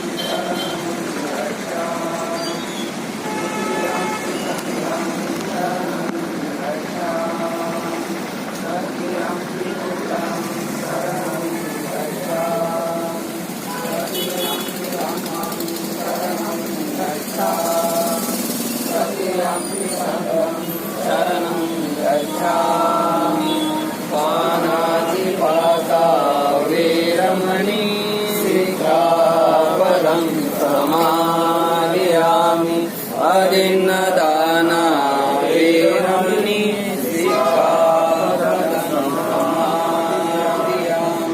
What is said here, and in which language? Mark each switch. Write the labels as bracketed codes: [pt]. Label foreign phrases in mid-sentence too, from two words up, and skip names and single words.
[pi] गच्छामि, तृतीयं शरणं गच्छामि, तृतीयं शरणं शरणं गच्छामि. पानातिपाता वीरमणि सिक्खापदं समादयामि. अदिन्नदाना वीरमणि सिक्खापदं समादयामि.